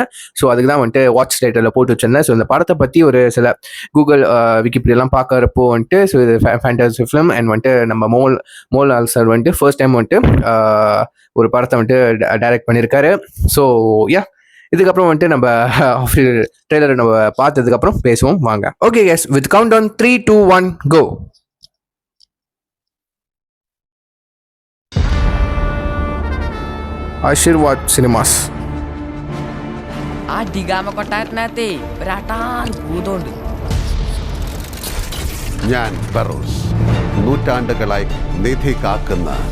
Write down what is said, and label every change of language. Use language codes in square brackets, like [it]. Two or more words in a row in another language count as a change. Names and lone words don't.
[ta] ஸோ அதுக்கு தான் வந்துட்டு [en] watch title [ta] போட்டு வச்சிருந்தேன். ஸோ இந்த படத்தை பற்றி ஒரு சில கூகுள் விக்கிபீடியாலாம் பார்க்குறப்போ வந்துட்டு ஸோ இது [en] fantasy film and [ta] வந்துட்டு நம்ம மோகன்லால் சார் வந்துட்டு [en] first time [ta] வந்துட்டு ஒரு படத்தை வந்துட்டு டைரக்ட் பண்ணியிருக்காரு. ஸோ இதுக்கப்புறம் வந்துட்டு நம்ம ட்ரெய்லரை நம்ம பார்த்ததுக்கப்புறம் பேசுவோம் வாங்க. [en] Okay guys, with count on 3, 2, 1 go. [ml] ആശീർവാദ് സിനിമാസ്. ആ ഡിഗാമ കൊട്ടാരത്തിനകത്തെ ഒരാട്ടാൻ ഭൂതമുണ്ട്. ഞാൻ ഫറൂസ്, നൂറ്റാണ്ടുകളായി നിധി കാക്കുന്ന